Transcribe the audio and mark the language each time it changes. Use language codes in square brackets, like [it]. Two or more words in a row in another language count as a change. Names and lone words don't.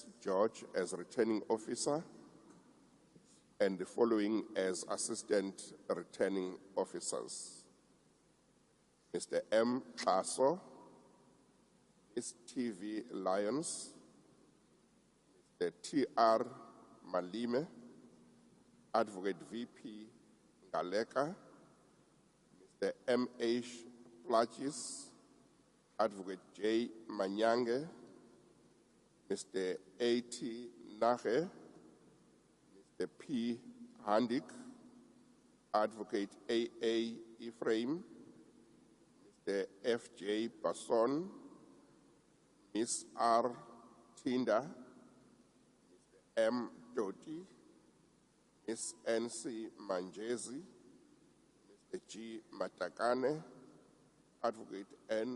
[en] George as returning officer, and the following as assistant returning officers: Mr. M. Taso, Ms. T.V. Lyons, Mr. T.R. Malime, Advocate V.P. Ngaleka, Mr. M.H. Plachis, Advocate J. Manyange, Mr. A.T. Nahe, Mr. P. Handik, Advocate A.A. Ephraim, Mr. F.J. Basson, Ms. R. Tinda, Mr. M. Doti, Ms. N.C. Manjezi, Mr. G. Matakane, Advocate N.